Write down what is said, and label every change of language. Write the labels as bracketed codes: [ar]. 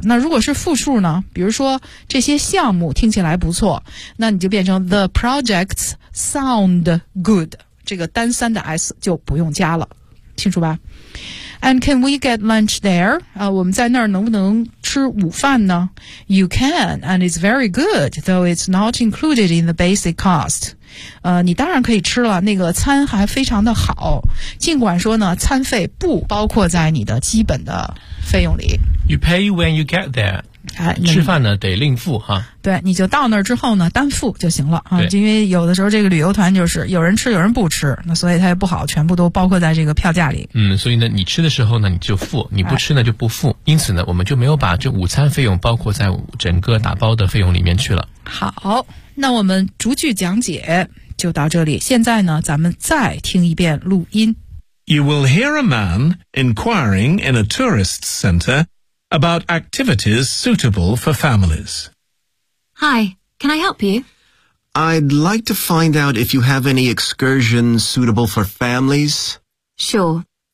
[zh] 那如果是复数呢？比如说这些项目听起来不错，那你就变成 [en] the projects sound good， [zh] 这个单三的 s 就不用加了，清楚吧？ [en] And can we get lunch there？ [zh] 啊，我们在那儿能不能吃午饭呢？ [en] You can and it's very good though it's not included in the basic cost。 [zh] 你当然可以吃了，那个餐还非常的好，尽管说呢餐费不包括在你的基本的费用里。 [en] You pay when you get there、哎、 [zh] 吃饭呢得另付哈。对，你就到那儿之后呢单付就行了啊。对，因为有的时候这个旅游团就是有人吃有人不吃，那所以它也不好全部都包括在这个票价里。嗯，所以呢你吃的时候呢你就付，你不吃呢就不付、哎、因此呢我们就没有把这午餐费用包括在整个打包的费用里面去了。好，那我们逐句讲解就到这里，现在呢咱们再听一遍录音。 [en] You will hear a man inquiring in a tourist center about activities suitable for families. Hi, can I help you? I'd like to find out if you have any excursions suitable for families. Sure.